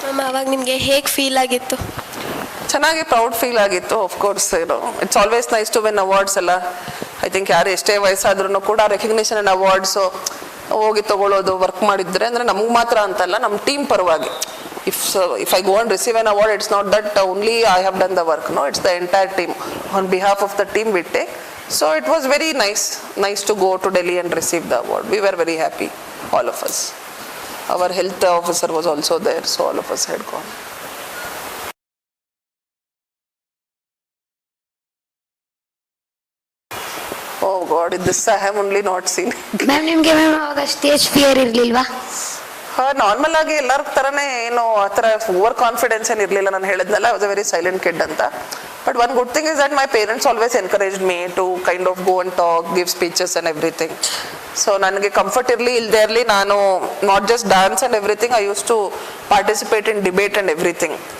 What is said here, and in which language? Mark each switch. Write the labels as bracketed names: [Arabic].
[Kannada] ಅವಾಗ ನಿಮಗೆ ಹೇಗೆ ಫೀಲ್ ಆಗಿತ್ತು? ಚೆನ್ನಾಗಿ ಪ್ರೌಡ್ ಫೀಲ್ ಆಗಿತ್ತು. [English] of course it's always nice to win awards [Kannada] ಎಲ್ಲ. [English] I think [Kannada] ಯಾರು ಎಷ್ಟೇ ವಯಸ್ಸಾದ್ರೂ ಕೂಡ ರೆಕಗ್ನಿಷನ್ ಆ್ಯಂಡ್ ಅವಾರ್ಡ್ಸು ಹೋಗಿ ತೊಗೊಳ್ಳೋದು, ವರ್ಕ್ ಮಾಡಿದ್ರೆ ಅಂದರೆ ನಮಗೆ ಮಾತ್ರ ಅಂತಲ್ಲ, ನಮ್ಮ ಟೀಮ್ ಪರವಾಗಿ. [English] If I go and receive an award, it's not that only I have done the work, no, it's the entire team. On behalf of the team we take. So it was very nice to go to Delhi and receive the award. We were very happy, all of us. Our health officer was also there, so all of us had gone. Oh God, this I have only not seen. [Kannada] Ma'am ನಿಮಗೆ ಅವಾಗ stage fear ಇರಲಿಲ್ವಾ? Normal ಆಗಿ ಎಲ್ಲರ ಥರನೇ, ಏನು ಆ ಥರ over confidence ಏನು ಇರಲಿಲ್ಲ. ನಾನು ಹೇಳಿದ್ನಲ್ಲ, [English] I was a very silent kid ಅಂತ. But one good thing is that my parents always encouraged me to kind of go and talk, give speeches and everything. So [Kannada] ನನಗೆ ಕಂಫರ್ಟ್ ಇರಲಿ ಇಲ್ಲದೆ ಇರಲಿ, [English] ನಾನು not just dance and everything, I used to participate in debate and everything.